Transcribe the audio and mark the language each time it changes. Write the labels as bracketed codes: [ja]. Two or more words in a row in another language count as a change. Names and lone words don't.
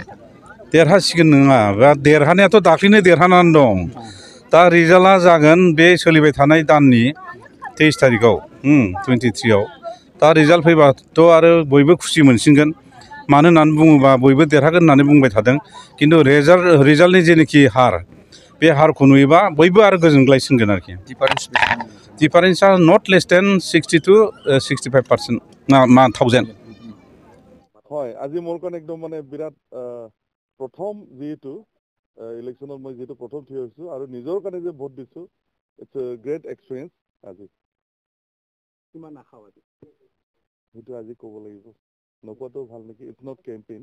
[brx] देरहासिगोन नङा बा देरहानायाथ' दाख्लैनो देरहानानै दं दा रिजाल्टआ जागोन बे सोलिबाय थानाय दाननि 23 तारिखआव 23आव दा रिजाल्ट फैबाथ' आरो बयबो खुसि मोनसिनगोन मानो होननानै बुङोबा बयबो देरहागोन होननानै बुंबाय थादों खिन्थु रिजाल्टनि जेनोखि हार बे हारखौ नुयोबा बयबो आरो गोजोनग्लायसिनगोन आरोखि डिफारेन्सआ [en] not less than [brx] 60 to 65% ना 1000 [as] হয় আজি মোৰ কাৰণে একদম মানে বিৰাট প্ৰথম যিহেতু ইলেকশ্যনত মই যিহেতু প্ৰথম থিয় হৈছোঁ আৰু নিজৰ কাৰণে যে ভোট দিছোঁ ইটছ [en] a great experience [as] আজি কিমান আশাবাদী সেইটো আজি ক'ব লাগিব নকোৱাটো ভাল নেকি [en] it's not campaign